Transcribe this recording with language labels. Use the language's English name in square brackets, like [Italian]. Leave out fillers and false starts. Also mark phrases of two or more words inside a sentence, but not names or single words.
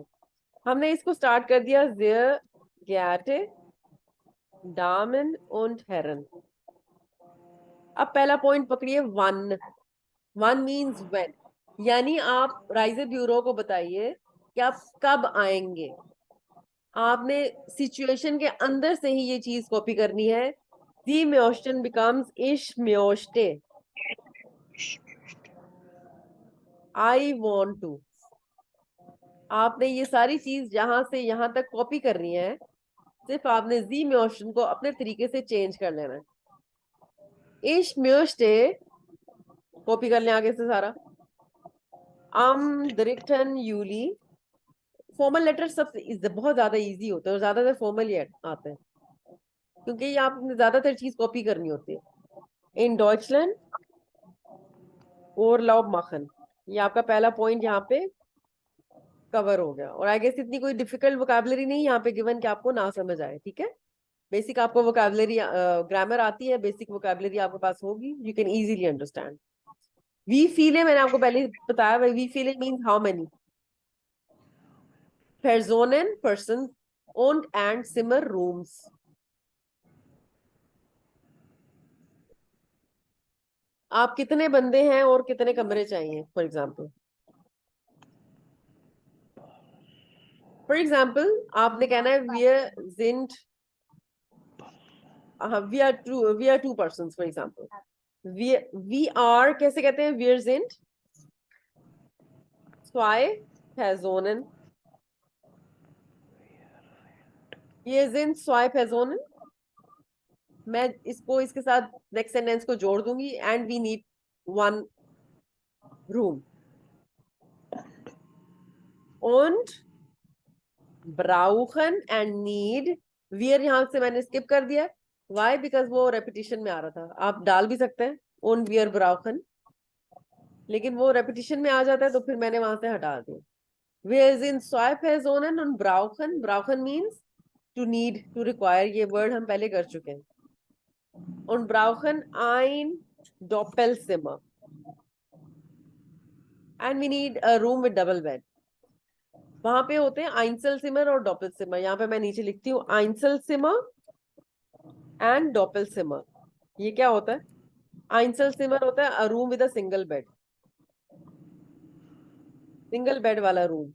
[Hindi] हमने इसको स्टार्ट कर दिया [German] Sehr geehrte Damen und Herren। [Hindi] अब पहला पॉइंट पकड़िए, वन। [English] one means when, [Hindi] यानी आप [German] Reisebüro [Hindi] को बताइए कि आप कब आएंगे। आपने सिचुएशन के अंदर से ही ये चीज कॉपी करनी है। [German] Die möchten becomes ich möchte, [English] I want to। [Hindi] आपने ये सारी चीज जहां से यहां तक कॉपी करनी है, सिर्फ आपने जी म्योशन को अपने तरीके से चेंज कर लेना है। [German] Ich möchte [Hindi] कॉपी कर लें आगे से सारा। [German] am 3. Juli, [Hindi] फॉर्मल लेटर सबसे बहुत ज्यादा इजी होते हैं और ज्यादातर फॉर्मल ही आते हैं, क्योंकि ये आपने ज्यादातर चीज कॉपी करनी होती है। [German] in Deutschland [Hindi] और [German] Urlaub machen, [Hindi] ये आपका पहला पॉइंट यहाँ पे कवर हो गया। और [English] I guess [Hindi] इतनी कोई [English] difficult vocabulary [Hindi] नहीं यहाँ पे गिवन कि आपको ना समझ आए, ठीक है। बेसिक आपको वोकैबुलरी, ग्रामर आती है, [English] basic vocabulary [Hindi] आपके पास होगी, [English] you can easily understand. [German] wie viele [Hindi] मैंने आपको पहले बताया, [German] wie viele [English] means how many [Hindi] Personen, person, [German] und Zimmer, [Hindi] rooms। आप कितने बंदे हैं और कितने कमरे चाहिए, [English] for example [Hindi] आपने कहना है [English] we are two persons, for example we are [Hindi] कैसे कहते हैं? [German] wir sind 2 Personen, wir sind 2 Personen। [Hindi] मैं इसको इसके साथ नेक्स्ट सेंटेंस को जोड़ दूंगी, [English] and we need 1 room. [German] und brauchen [English] and need, [Hindi] wir यहां से मैंने स्किप कर दिया। why? बिकॉज वो रेपिटेशन में आ रहा था, आप डाल भी सकते हैं [German] und wir brauchen, [Hindi] लेकिन वो रेपिटेशन में आ जाता है तो फिर मैंने वहां से हटा दिया। [German] wir sind 2 Personen und brauchen, brauchen [English] means to need, to require, [Hindi] ये वर्ड हम पहले कर चुके हैं। [German] und brauchen ein Doppelzimmer [English] and we need a room with double bed। [Hindi] वहां पे होते हैं आइंसलसिमर और डॉपलसिमर, यहाँ पे मैं नीचे लिखती हूँ आइंसलसिमर एंड डॉपलसिमर। ये क्या होता है? आइंसलसिमर होता है [English] a room with a single bed, single bed [Hindi] वाला रूम।